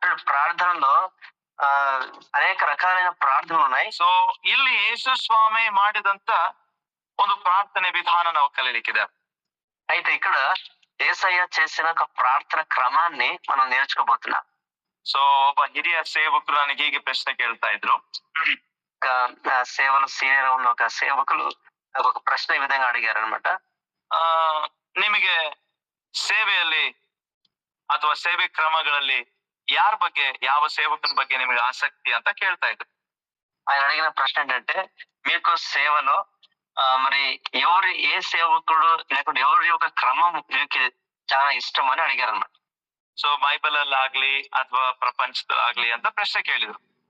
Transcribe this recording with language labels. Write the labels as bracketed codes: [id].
[te] ప్రార్థనలో అనేక రకాలైన ప్రార్థనలు ఉన్నాయి. [kn] ಸೊ ಇಲ್ಲಿ ಯೇಸು ಸ್ವಾಮಿ ಮಾಡಿದಂತ ಒಂದು ಪ್ರಾರ್ಥನೆ ವಿಧಾನ ನಾವು ಕಲಿಲಿಕ್ಕಿದೆ. [te] అయితే ఇక్కడ యేసయ్య చేసిన ఒక ప్రార్థన క్రమాన్ని మనం నేర్చుకోబోతున్నాం. [kn] ಸೊ ಒಬ್ಬ ಹಿರಿಯ ಸೇವಕರು ನನಗೆ ಹೀಗೆ ಪ್ರಶ್ನೆ ಕೇಳ್ತಾ ಇದ್ರು. [te] సేవలు సీనియర్ ఉన్న ఒక సేవకులు ఒక ప్రశ్న ఈ విధంగా అడిగారు అనమాట. [kn] ನಿಮಗೆ ಸೇವೆಯಲ್ಲಿ ಅಥವಾ ಸೇವೆ క్రమಗಳಲ್ಲಿ ಯಾರ ಬಗ್ಗೆ, ಯಾವ సేవకుని ಬಗ್ಗೆ ನಿಮಗೆ ఆసక్తి ಅಂತ ಕೇಳ್ತಾ ಇದ್ರು. [te] ఆయన అడిగిన ప్రశ్న ఏంటంటే, మీకు సేవలో మరి ఏ సేవకుడు లేకుంటే ఎవరి యొక్క క్రమం మీకు చాలా ఇష్టం అని అడిగారు అనమాట. [kn] ಸೊ ಬೈಬಲ್ ಅಲ್ಲಿ ಆಗ್ಲಿ ಅಥವಾ ಪ್ರಪಂಚದಲ್ಲಾಗ್ಲಿ ಅಂತ ಪ್ರಶ್ನೆ ಕೇಳಿದ್ರು.